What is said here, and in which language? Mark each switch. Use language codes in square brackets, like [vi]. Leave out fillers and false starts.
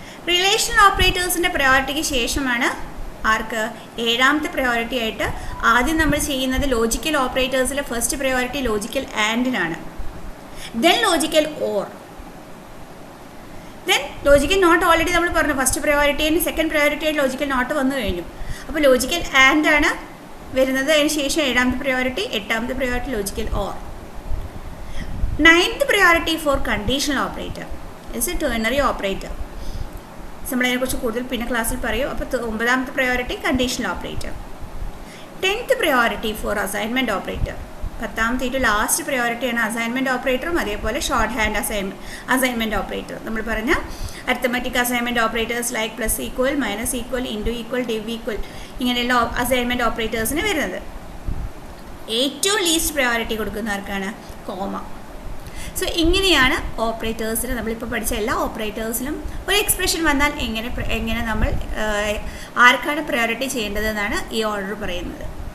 [ml] Relational ഓപ്പറേറ്റേഴ്സിൻ്റെ പ്രയോറിറ്റിക്ക് ശേഷമാണ് ആർക്ക്, ഏഴാമത്തെ priority ആയിട്ട് ആദ്യം നമ്മൾ ചെയ്യുന്നത് logical ഓപ്പറേറ്റേഴ്സിലെ first priority logical ആൻഡിനാണ്. Then logical or, then logical not. Already നമ്മൾ പറഞ്ഞു first priority and second priority ആയിട്ട് ലോജിക്കൽ നോട്ട് വന്നു കഴിഞ്ഞു. അപ്പോൾ ലോജിക്കൽ ആൻഡ് ആണ് വരുന്നത്. അതിന് ശേഷം 7ാമത്തെ priority, 8ാമത്തെ priority logical or. [en] 9th priority for conditional operator is a ternary operator. [ml] നമ്മളതിനെക്കുറിച്ച് കൂടുതൽ പിന്നെ ക്ലാസ്സിൽ പറയും. അപ്പോൾ 9ാമത്തെ priority conditional operator. [en] 10th priority for assignment operator. [ml] 10ാമത്തെ ഏറ്റവും ലാസ്റ്റ് പ്രയോറിറ്റിയാണ് അസൈൻമെൻറ്റ് ഓപ്പറേറ്ററും അതേപോലെ ഷോർട്ട് ഹാൻഡ് അസൈൻമെൻറ്റ് ഓപ്പറേറ്റർ. നമ്മൾ പറഞ്ഞ arithmetic assignment operators like plus equal, minus equal, into equal, ഡിവ് equal ഇങ്ങനെയുള്ള അസൈൻമെൻറ്റ് ഓപ്പറേറ്റേഴ്സിന് വരുന്നത്. ഏറ്റവും ലീസ്റ്റ് പ്രയോറിറ്റി കൊടുക്കുന്നവർക്കാണ് കോമ. സോ ഇങ്ങനെയാണ് ഓപ്പറേറ്റേഴ്സിന് നമ്മളിപ്പോൾ പഠിച്ച എല്ലാ ഓപ്പറേറ്റേഴ്സിലും ഒരു എക്സ്പ്രഷൻ വന്നാൽ എങ്ങനെ നമ്മൾ ആർക്കാണ് പ്രയോറിറ്റി ചെയ്യേണ്ടതെന്നാണ് ഈ ഓർഡർ പറയുന്നത്.